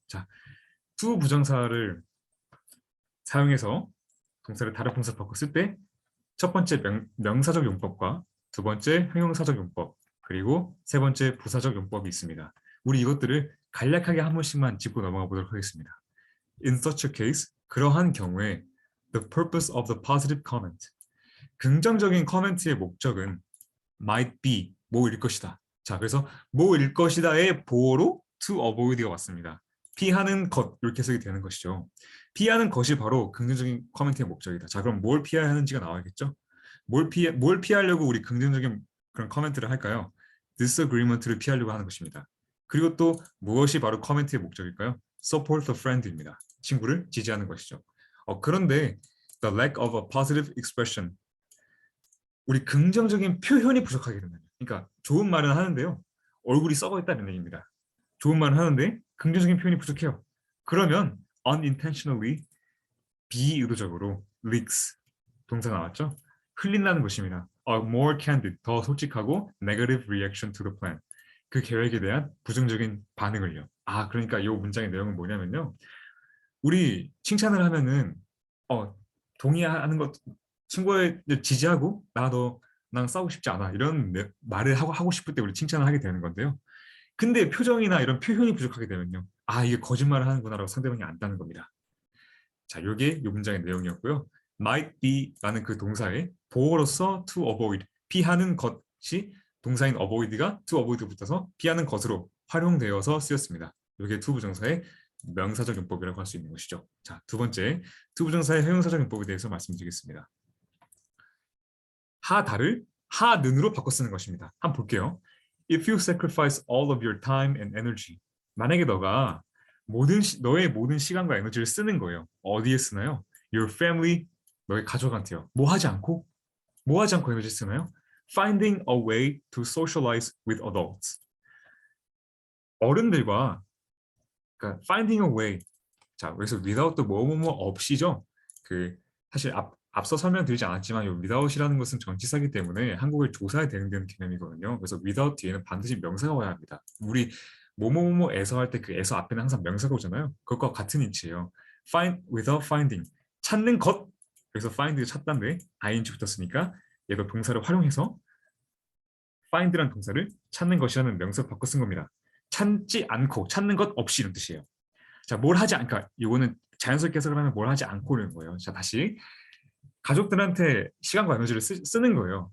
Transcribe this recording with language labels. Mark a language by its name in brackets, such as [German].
[Korean] 자, to 부정사를 사용해서 동사를 다른 품사로 바꿔 쓸 때 첫 번째 명사적 용법과 두 번째 형용사적 용법, 그리고 세 번째 부사적 용법이 있습니다. 우리 이것들을 간략하게 한 번씩만 짚고 넘어가 보도록 하겠습니다. [English] In such a case, [Korean] 그러한 경우에 [English] the purpose of the positive comment, [Korean] 긍정적인 커멘트의 목적은 [English] might be, [Korean] 뭐일 것이다. 자, 그래서 뭐일 것이다의 보어로 to avoid가 왔습니다. 피하는 것 이렇게 해석이 되는 것이죠. 피하는 것이 바로 긍정적인 커멘트의 목적이다. 자, 그럼 뭘 피해야 하는지가 나와야겠죠? 뭘 피하려고 우리 긍정적인 그런 커멘트를 할까요? disagreement를 피하려고 하는 것입니다. 그리고 또 무엇이 바로 커멘트의 목적일까요? [English] support a friend입니다. [Korean] 친구를 지지하는 것이죠. 그런데 [English] the lack of a positive expression, [Korean] 우리 긍정적인 표현이 부족하게 된다. 그러니까 좋은 말은 하는데요. 얼굴이 썩어 있다는 얘기입니다. 좋은 말은 하는데 긍정적인 표현이 부족해요. 그러면 unintentionally, 비의도적으로 leaks, 동사 나왔죠? 흘린다는 것입니다. [English] A more candid, [Korean] 더 솔직하고 [English] negative reaction to the plan, [Korean] 그 계획에 대한 부정적인 반응을요. 그러니까 이 문장의 내용은 뭐냐면요. 우리 칭찬을 하면은 동의하는 것, 친구를 지지하고 나도 나랑 싸우고 싶지 않아 이런 말을 하고 싶을 때 우리 칭찬을 하게 되는 건데요. 근데 표정이나 이런 표현이 부족하게 되면요. 이게 거짓말을 하는구나라고 상대방이 안다는 겁니다. 자, 이게 이 문장의 내용이었고요. might be라는 그 동사의 보어로서 to avoid, 피하는 것이 동사인 avoid가 to avoid 붙어서 피하는 것으로 활용되어서 쓰였습니다. 이게 to 부정사의 명사적 용법이라고 할 수 있는 것이죠. 자, 두 번째, to 부정사의 형용사적 용법에 대해서 말씀드리겠습니다. 하다를 하는으로 바꿔 쓰는 것입니다. 한번 볼게요. [English] If you sacrifice all of your time and energy, [Korean] 만약에 너의 모든 시간과 에너지를 쓰는 거예요. 어디에 쓰나요? [English] Your family, [Korean] 너의 가족한테요. 뭐 하지 않고 에너지 쓰나요? [English] Finding a way to socialize with adults. [Korean] 어른들과, 그러니까 [English] finding a way. [Korean] 자, 그래서 without 뭐뭐뭐 없이죠. 사실 앞서 설명드리지 않았지만 이 without이라는 것은 전치사이기 때문에 한국을 조사에 대응되는 개념이거든요. 그래서 without 뒤에는 반드시 명사가 와야 합니다. 우리 뭐뭐뭐에서 할 때 그 에서 앞에는 항상 명사가 오잖아요. 그것과 같은 이치예요. [English] Find without finding, [Korean] 찾는 것. 그래서 find가 찾다인데 ing 붙었으니까 얘도 동사를 활용해서 find란 동사를 찾는 것이라는 명사로 바꿔 쓴 겁니다. 찾지 않고, 찾는 것 없이 이런 뜻이에요. 자, 뭘 하지 않까, 그러니까 이거는 자연스럽게 해석을 하면 뭘 하지 않고는 거예요. 자, 다시 가족들한테 시간과 에너지를 쓰는 거예요.